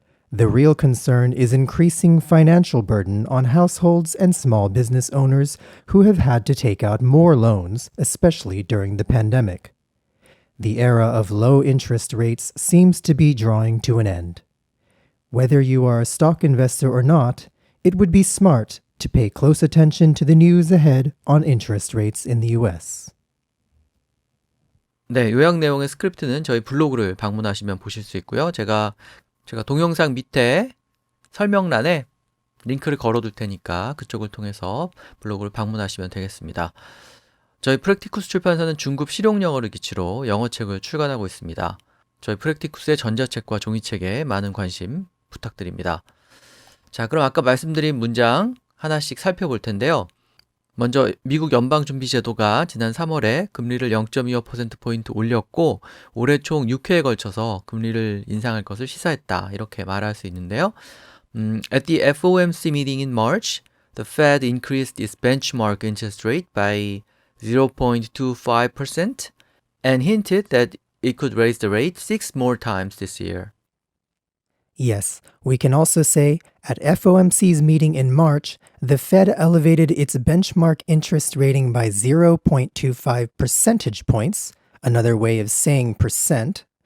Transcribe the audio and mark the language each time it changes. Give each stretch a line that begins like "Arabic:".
English: The real concern is increasing financial burden on households and small business owners who have had to take out more loans, especially during the pandemic. The era of low interest rates seems to be drawing to an end. Whether you are a stock investor or not, it would be smart to pay close attention to the news ahead on interest rates in the US.
Korean: 네, 요약 내용의 스크립트는 저희 블로그를 방문하시면 보실 수 있고요. 제가 동영상 밑에 설명란에 링크를 걸어둘 테니까 그쪽을 통해서 블로그를 방문하시면 되겠습니다. 저희 프랙티쿠스 출판사는 중급 실용영어를 기치로 영어책을 출간하고 있습니다. 저희 프랙티쿠스의 전자책과 종이책에 많은 관심 부탁드립니다. 자, 그럼 아까 말씀드린 문장 하나씩 살펴볼 텐데요. 먼저 미국 연방준비제도가 지난 3월에 금리를 0.25%포인트 올렸고 올해 총 6회에 걸쳐서 금리를 인상할 것을 시사했다. 이렇게 말할 수 있는데요.
English: At the FOMC meeting in March, the Fed increased its benchmark interest rate by 0.25% and hinted that it could raise the rate 6 more times this year. Yes, we can also say, at FOMC's meeting in March, the Fed elevated its benchmark interest rating by 0.25 percentage points, another way of saying percent.